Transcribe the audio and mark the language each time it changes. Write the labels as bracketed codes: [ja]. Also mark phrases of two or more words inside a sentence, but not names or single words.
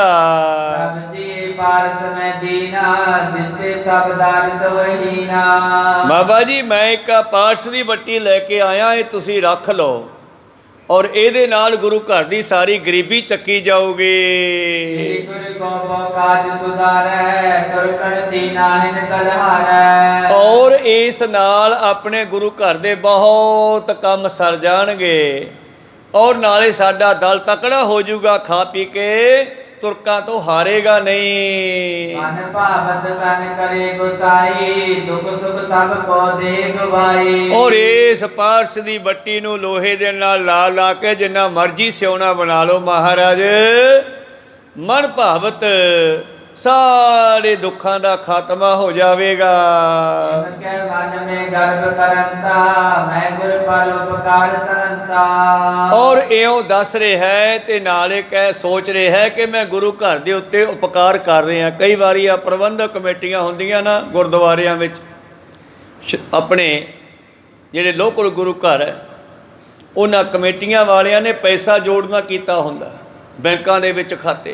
[hi] प्रभ जी पारस मैं दीना जिस ते सब दारिद होए हीना। [pa] ਬਾਬਾ ਜੀ ਮੈਂ ਇੱਕ ਪਾਰਸ ਦੀ ਵੱਟੀ ਲੈ ਕੇ ਆਇਆ, ਇਹ ਤੁਸੀਂ ਰੱਖ ਲਓ। ਔਰ ਇਹਦੇ ਨਾਲ ਗੁਰੂ ਘਰ ਦੀ ਸਾਰੀ ਗਰੀਬੀ ਚੱਕੀ श्री ਜਾਊਗੀ। [hi] गुरु गोबो काज सुधारै तुर करती नाहिन तलहारै। [pa] ਔਰ ਇਸ ਨਾਲ ਆਪਣੇ ਗੁਰੂ ਘਰ ਦੇ ਬਹੁਤ ਕੰਮ ਸਰ ਜਾਣਗੇ ਔਰ ਨਾਲੇ ਸਾਡਾ ਦਲ ਤਕੜਾ ਹੋ ਜਾਊਗਾ, ਖਾ ਪੀ ਕੇ ਤੁਰਕਾਂ ਤੋਂ ਹਾਰੇਗਾ ਨਹੀਂ। [hi] मन भावत तन करे गुसाई दुख सुख सब को दे गवाई। [pa] ਔਰ ਇਸ ਪਾਰਸ ਦੀ ਬੱਟੀ ਨੂੰ ਲੋਹੇ ਦੇ ਨਾਲ ਲਾ ਲਾ ਕੇ ਜਿੰਨਾ ਮਰਜੀ ਸਿਉਣਾ ਬਣਾ ਲਓ ਮਹਾਰਾਜ, [hi] मन भावत [pa] ਸਾਰੇ ਦੁੱਖਾਂ ਦਾ ਖਾਤਮਾ ਹੋ ਜਾਵੇਗਾ। [hi] इनके मन में गर्भ करंता मैं गुर पर उपकार करंता। [pa] ਔਰ ਇਉਂ ਦੱਸ ਰਿਹਾ ਹੈ ਤੇ ਨਾਲੇ ਕਹਿ ਸੋਚ ਰਿਹਾ ਹੈ ਕਿ ਮੈਂ ਗੁਰੂ ਘਰ ਦੇ ਉੱਤੇ ਉਪਕਾਰ ਕਰ ਰਿਹਾ। ਕਈ ਵਾਰੀ ਆ ਪ੍ਰਬੰਧਕ ਕਮੇਟੀਆਂ ਹੁੰਦੀਆਂ ਨਾ ਗੁਰਦੁਆਰਿਆਂ ਵਿੱਚ, ਆਪਣੇ ਜਿਹੜੇ ਲੋਕਲ ਗੁਰੂ ਘਰ ਹੈ ਉਹਨਾਂ ਕਮੇਟੀਆਂ ਵਾਲਿਆਂ ਨੇ ਪੈਸਾ ਜੋੜਨਾ ਕੀਤਾ ਹੁੰਦਾ ਬੈਂਕਾਂ ਦੇ ਵਿੱਚ ਖਾਤੇ।